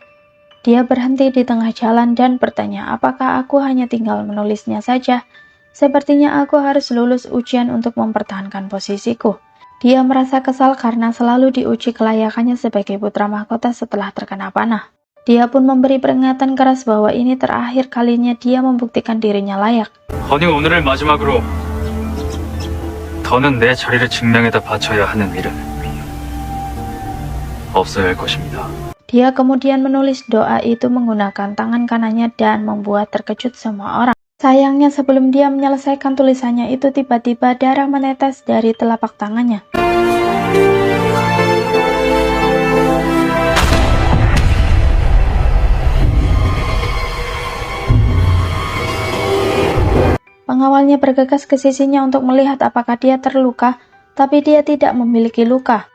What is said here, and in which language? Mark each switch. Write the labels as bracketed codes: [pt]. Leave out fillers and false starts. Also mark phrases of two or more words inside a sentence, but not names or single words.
[id] Dia berhenti di tengah jalan dan bertanya, apakah aku hanya tinggal menulisnya saja? Sepertinya aku harus lulus ujian untuk mempertahankan posisiku. Dia merasa kesal karena selalu diuji kelayakannya sebagai putra mahkota setelah terkena panah. Dia pun memberi peringatan keras bahwa ini terakhir kalinya dia membuktikan dirinya layak. [ko] 오늘을 마지막으로 더는 내 자리를 증명에다 바쳐야 하는 일은 없어야 할 것입니다. [id] Dia kemudian menulis doa itu menggunakan tangan kanannya dan membuat terkejut semua orang. Sayangnya sebelum dia menyelesaikan tulisannya itu tiba-tiba darah menetes dari telapak tangannya. Pengawalnya bergegas ke sisinya untuk melihat apakah dia terluka, tapi dia tidak memiliki luka.